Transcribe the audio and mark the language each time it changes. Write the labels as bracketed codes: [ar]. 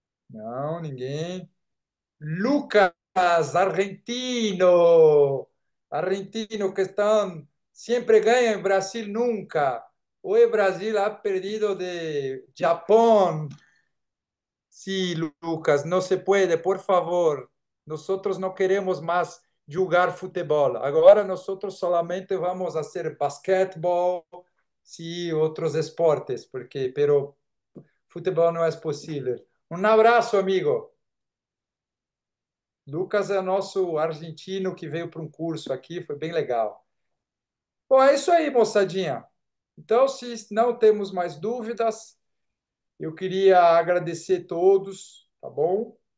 [pt] Não, ninguém. Lucas, argentino. Argentino que estão sempre ganha em Brasil nunca. [es] Hoy Brasil ha perdido de Japón. Sí, Lucas, no se puede, por favor. Nosotros no queremos más jugar fútbol. Ahora nosotros solamente vamos a hacer basquetbol, sí, otros deportes, porque, pero fútbol no es posible. Un abrazo, amigo. [pt] Lucas é nosso argentino que veio para um curso aqui, foi bem legal. Bom, é isso aí, moçadinha. Então, se não temos mais dúvidas, eu queria agradecer todos, tá bom?